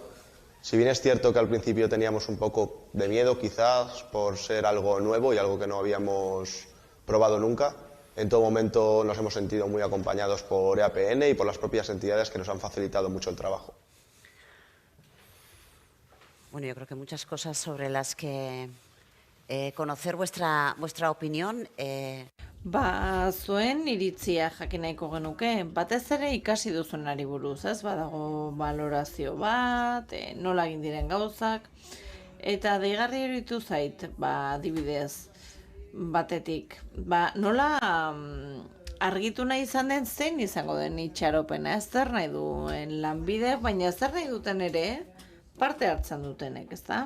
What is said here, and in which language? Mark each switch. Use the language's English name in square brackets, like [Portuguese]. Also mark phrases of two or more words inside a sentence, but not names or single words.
[Spanish] Si bien es cierto que al principio teníamos un poco de miedo, quizás, por ser algo nuevo y algo que no habíamos probado nunca, en todo momento nos hemos sentido muy acompañados por EAPN y por las propias entidades que nos han facilitado mucho el trabajo. Bueno, yo creo que muchas cosas sobre las que conocer vuestra opinión. [Basque] Zuen iritzia jakin nahiko genuke, batez ere ikasi duzunari buruz, ez? Badago valorazio bat, nola egin diren gauzak, eta deigarri iruditu zait, adibidez, batetik, nola argitu nahi izan den zein izango den itxaropena, ez zer nahi duen Lanbide, baina zer nahi duten ere parte hartzen dutenek, ez da?